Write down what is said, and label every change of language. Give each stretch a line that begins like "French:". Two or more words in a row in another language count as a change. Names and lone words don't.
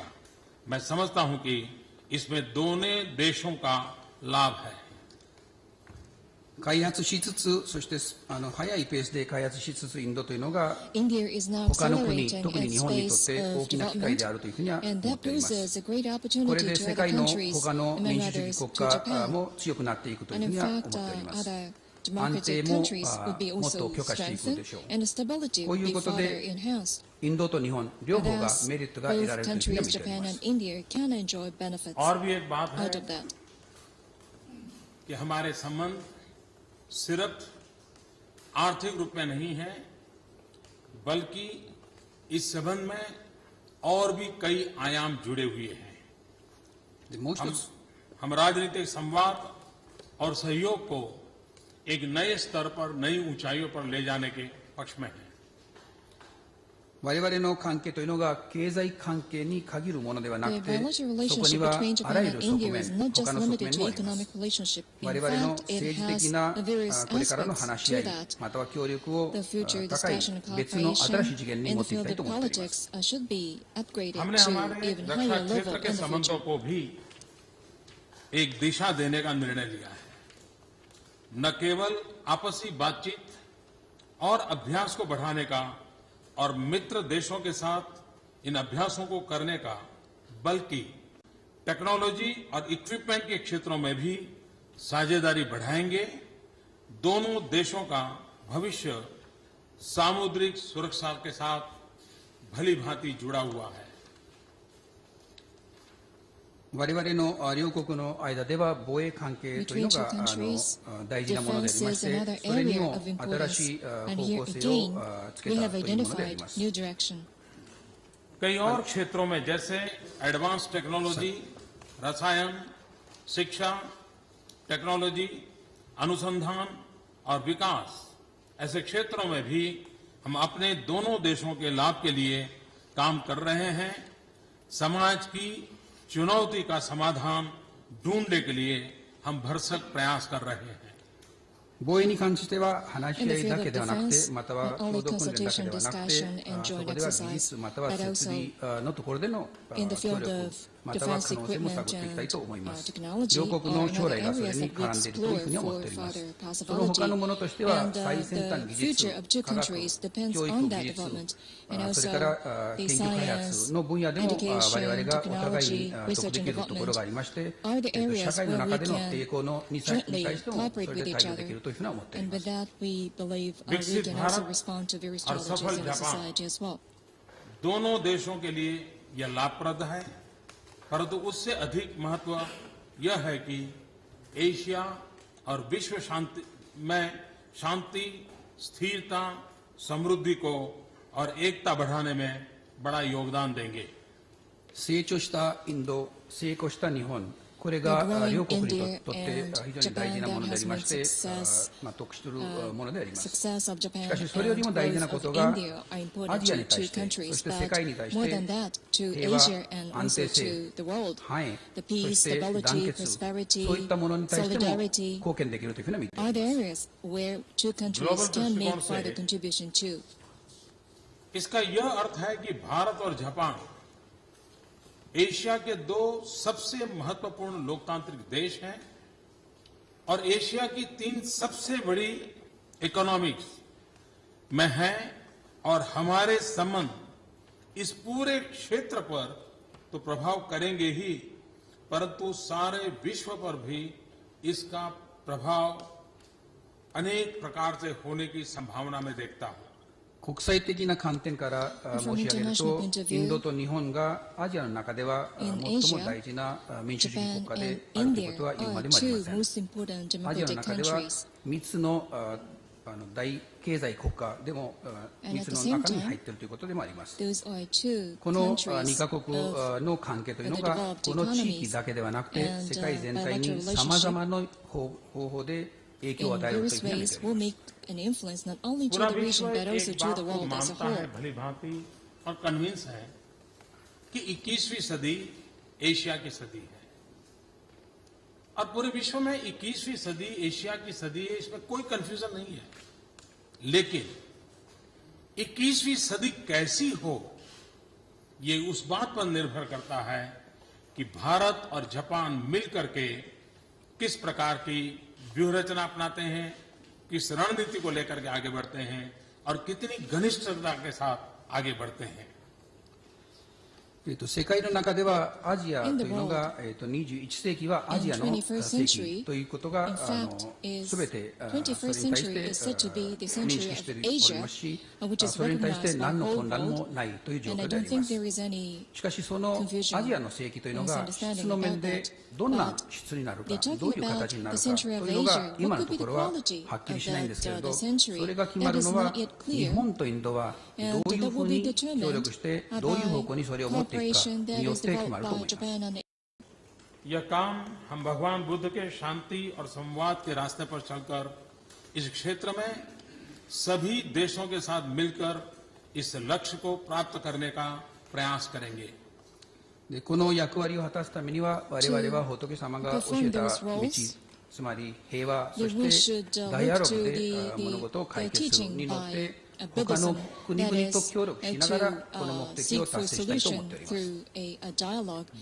Hindi: मैं समझता हूं कि इसमें दोनों देशों का लाभ है।
Japanese: 開発しつつ、そして早いペースで開発しつつインドというのが他の国、特に日本にとって大きな機会であるというふうには思っております。これで世界の他の民主主義国家も強くなっていくというふうには思っております。安定ももっと強化していくでしょう。こういうことでインドと日本両方がメリットが得られるというふうには見ております。
Hindi: और भी एक बात है कि हमारे संबंध सिर्फ आर्थिक रूप में नहीं है, बल्कि इस संबंध में और भी कई आयाम जुड़े हुए हैं। हम राजनीतिक संवाद और सहयोग को एक नए स्तर पर, नई ऊंचाइयों पर ले जाने के पक्ष में हैं।
Japanese: 我々の関係というのが経済関係に限るものではなくて、そこにはあらゆる側面、他の側面もあります。我々の政治的なこれからの話し合い、または協力を高い別の新しい次元に持っていきたいと思っております。
Hindi: हमने हमारे रक्षा क्षेत्र के संबंधों को भी एक दिशा देने का निर्णय लिया है। न केवल आपसी बातचीत और अभ्यास को बढ़ाने का और मित्र देशों के साथ इन अभ्यासों को करने का, बल्कि टेक्नोलॉजी और इक्विपमेंट के क्षेत्रों में भी साझेदारी बढ़ाएंगे। दोनों देशों का भविष्य सामुद्रिक सुरक्षा के साथ भली भांति जुड़ा हुआ है।
Japanese: 我々の両国の間では防衛関係というのが大事なものでありまして、それにも新しい方向性をつけたというものであります。
Hindi: कई और क्षेत्रों में जैसे
English: advance technology,
Hindi: रसायन, शिक्षा, टेक्नोलॉजी, अनुसंधान और विकास, ऐसे क्षेत्रों में भी हम अपने दोनों देशों के लाभ के लिए काम कर रहे हैं। समाज की चुनौती का समाधान ढूंढने के लिए हम भरसक प्रयास कर रहे हैं।
Japanese: 防衛に関しては話し合いだけではなくて、または共同訓練だけではなくて、そこでは技術または設備のところでの協力または可能性も探っていきたいと思います。両国の将来がそれに絡んでいるというふうに思っております。その他のものとしては最先端技術、科学、教育技術、それから研究開発の分野でも我々がお互いに得できるところがありまして、社会の中での栄光のに対してもそれで対応できるというふうに思っております。
Hindi: विकसित भारत और सफल जापान दोनों देशों के लिए यह लाभप्रद है, परंतु उससे अधिक महत्व यह है कि एशिया और विश्व शांति में शांति, स्थिरता, समृद्धि को और एकता बढ़ाने में बड़ा योगदान देंगे।
Japanese: 成長したインド、成功した日本、これが両国にとって非常に大事なものでありまして、得するものであります。しかしそれよりも大事なことがアジアに対して、そして世界に対して平和、安定性、繁栄、そして団結、そういったものに対しても貢献できるというふうに見ています。
Hindi: इसका यह अर्थ है कि भारत और जापान एशिया के दो सबसे महत्वपूर्ण लोकतांत्रिक देश हैं और एशिया की तीन सबसे बड़ी इकोनॉमिक्स में हैं और हमारे संबंध इस पूरे क्षेत्र पर तो प्रभाव करेंगे ही, परंतु सारे विश्व पर भी इसका प्रभाव अनेक प्रकार से होने की संभावना में देखता हूं।
Japanese: 国際的な観点から申し上げると、インドと日本がアジアの中では最も大事な民主主義国家であるということは言うまでもありません。アジアの中では3つの大経済国家でも3つの中に入っているということでもあります。
English: Those are two
Japanese: この
English: countries
Japanese: 2カ国
English: of
Japanese: の関係というのがこの地域だけではなくて世界全体にさまざまな方法で影響を
English: in
Japanese: 与えるという
English: various
Japanese: ふうに見
English: ways
Japanese: てい
English: will
Japanese: ます。
English: make an influence not only to
Hindi: पूरा
English: the
Hindi: विश्व
English: region but also
Hindi: एक
English: to
Hindi: बात
English: the
Hindi: को
English: world as a
Hindi: मानता है
English: whole.
Hindi: भली भांति और कन्विंस है कि 21वीं सदी एशिया की सदी है और पूरे विश्व में 21वीं सदी एशिया की सदी है, इसमें कोई कंफ्यूजन नहीं है। लेकिन 21वीं सदी कैसी हो ये उस बात पर निर्भर करता है कि भारत और जापान मिलकर के किस प्रकार की व्यूह रचना अपनाते हैं, किस रणनीति को लेकर के आगे बढ़ते हैं और कितनी घनिष्ठता के साथ आगे बढ़ते हैं।
Japanese: 世界の中ではアジアというのが21世紀はアジアの世紀ということがすべてそれに対して認識しておりますし、それに対して何の混乱もないという状況であります。しかしそのアジアの世紀というのが質の面でどんな質になるか、どういう形になるかというのが今のところははっきりしないんですけれど、それが決まるのは日本とインドはどういうふうに協力してどういう方向にそれを持っていくかによって決まると思います。
Hindi: यह काम हम भगवान बुद्ध के शांति और संवाद के रास्ते पर चलकर इस क्षेत्र में सभी देशों के साथ मिलकर इस लक्ष्य को प्राप्त करने का प्रयास करेंगे।
Japanese: でこの役割を果たすためには我々は仏様が教えた道、つまり平和、そしてダイアログで物事を解決するによって他の国々と協力しながらこの目的を達成したいと思っております。